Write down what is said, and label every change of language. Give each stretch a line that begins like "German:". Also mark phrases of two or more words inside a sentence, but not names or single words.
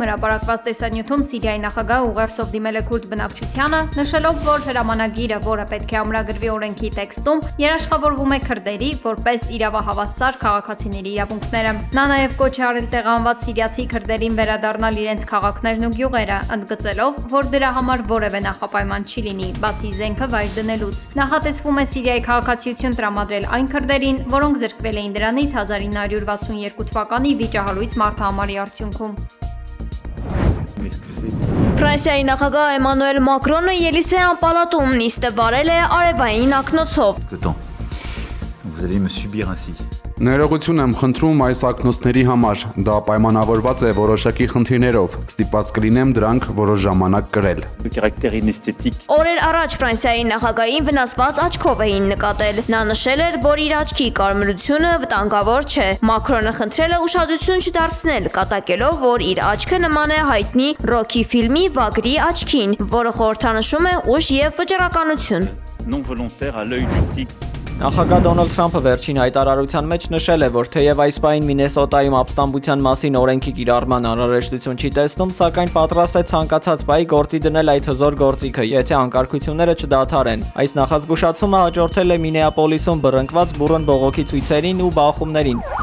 Armenian: հրապարակված տեսանյութում Սիրիայի նախագահը ուղերձով դիմել է քուրդ բնակչությանը, նշելով, որ հրամանագիրը, որը պետք է ամրագրվի օրենքի տեքստում, երաշխավորվում է քրդերի որպես իրավահավասար քաղաքացիների իրավունքները։ Նա նաև կոչ է արել տեղանված սիրիացի քրդերին վերադառնալ իրենց քաղաքներն ու գյուղերը, ընդգծելով, որ դրա համար որևէ նախապայման չի լինի, բացի զենքը վայր դնելուց։ Նախատեսվում է Սիրիայի քաղաքացիություն տրամադրել այն քրդերին, որոնք զրկվել էին դրանից 1962 թվականի վիճահարույց մարտահամարի արդյունքում։ Ֆրանսիայի նախագահ Էմանուել Մակրոնը Ելիսեյան պալատում նիստը վարել է արևային ակնոցով։
French: Vous allez me subir ainsi.
Armenian: Ներողություն եմ խնդրում այս ակնոցների համար, դա պայմանավորված է որոշակի խնդիրներով, ստիպված կլինեմ դրանք որոշ ժամանակ կրել։ Օրեր առաջ Ֆրանսիայի նախագահին վնասված աչքով էին նկատել։ Նա նշել էր, որ իր աչքի կարմրությունը վտանգավոր չէ։ Մակրոնը խնդրել է ուշադրություն չդարձնել, կատակելով, որ իր աչքը նման է հայտնի Ռոքի ֆիլմի վագրի աչքին, որը խորհրդանշում է ուժ եւ վճռականություն։
French: Non volontaire à l'œil du tigre.
Armenian: Նախագահ Դոնալդ Թրամփը վերջին հայտարարության մեջ նշել է, որ թեև այս պահին Մինեսոտայում ապստամբության մասին օրենքի կիրառման անհրաժեշտություն չի տեսնում, սակայն պատրաստ է ցանկացած պահի գործի դնել այդ հզոր գործիքը, եթե անկարգությունները չդադարեն։ Այս նախազգուշացումը հաջորդել է Մինեապոլիսում բռնկված բուռն բողոքի ցույցերին ու բախումներին,